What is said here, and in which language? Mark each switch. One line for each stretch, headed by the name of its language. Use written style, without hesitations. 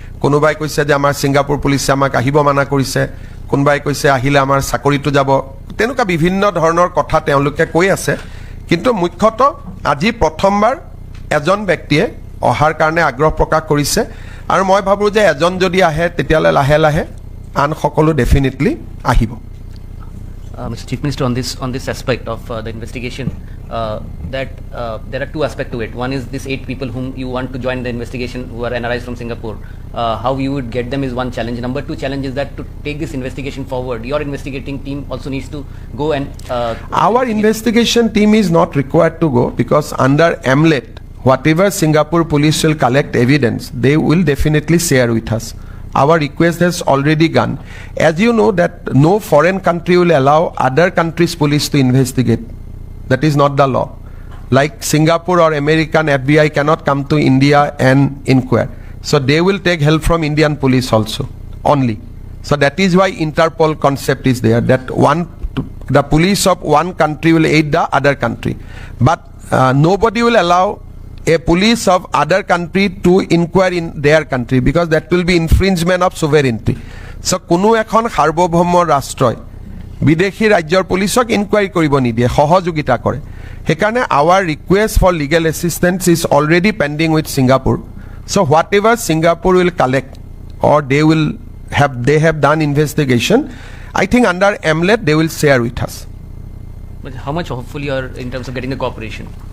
Assamese: কোনোবাই কৈছে যে আমাৰ ছিংগাপুৰ পুলিচে আমাক আহিব মানা কৰিছে, কোনোবাই কৈছে আহিলে আমাৰ চাকৰিটো যাব, তেনেকুৱা বিভিন্ন ধৰণৰ কথা তেওঁলোকে কৈ আছে। কিন্তু মুখ্যতঃ আজি প্ৰথমবাৰ এজন ব্যক্তিয়ে অহাৰ কাৰণে আগ্ৰহ প্ৰকাশ কৰিছে আৰু মই ভাবোঁ যে এজন যদি আহে তেতিয়াহ'লে লাহে লাহে আন সকলো ডেফিনেটলি আহিব।
English: Mr. Chief Minister, on this aspect of the investigation, that there are two aspects to it. One is these 8 people whom you want to join the investigation who are NRIs from Singapore. How you would get them is one challenge. Number 2 challenge is that to take this investigation forward, your investigating team also needs to go and... Our investigation team is not required to go because under AMLET, whatever Singapore police will collect evidence, they will definitely share with us. Our request has already gone. As you know that no foreign country will allow other countries' police to investigate. That is not the law. Like Singapore or American FBI cannot come to India and inquire. So they will take help from Indian police also, only. So that is why Interpol concept is there, that the police of one country will aid the other country. But nobody will allow a police of other country to inquire in their country because that will be infringement of sovereignty.
Assamese: So কোনো এখন সাৰ্বভৌম ৰাষ্ট্ৰই বিদেশী ৰাজ্যৰ পুলিচক enquiry কৰিব নিদিয়ে, সহযোগিতা কৰে। সেইকাৰণে
English: our request for legal assistance is already pending with Singapore. So whatever Singapore will collect or they have done investigation, I think under AMLET they will share with us. But how much hopeful you are in terms of getting the cooperation?